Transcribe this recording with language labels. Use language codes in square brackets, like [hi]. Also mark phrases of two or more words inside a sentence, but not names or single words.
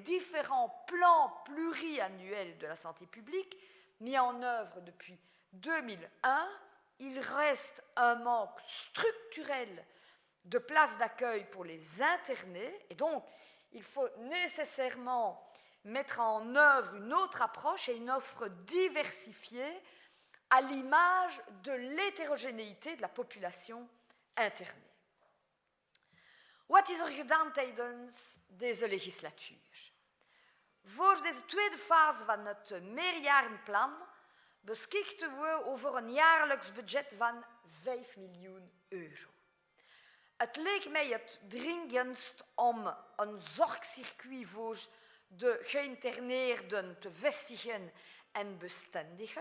[fr] différents plans pluriannuels de la santé publique mis en œuvre depuis 2001, il reste un manque structurel de places d'accueil pour les internés, et donc il faut nécessairement mettre en œuvre une autre approche et une offre diversifiée à l'image de l'hétérogénéité de la population internée. [nl] Wat is er gedaan tijdens deze legislatuur? Voor deze tweede fase van het meerjarenplan beschikten we over een jaarlijks budget van 5 miljoen euro. Het leek mij het dringendst om een zorgcircuit voor de geïnterneerden te vestigen en bestendigen.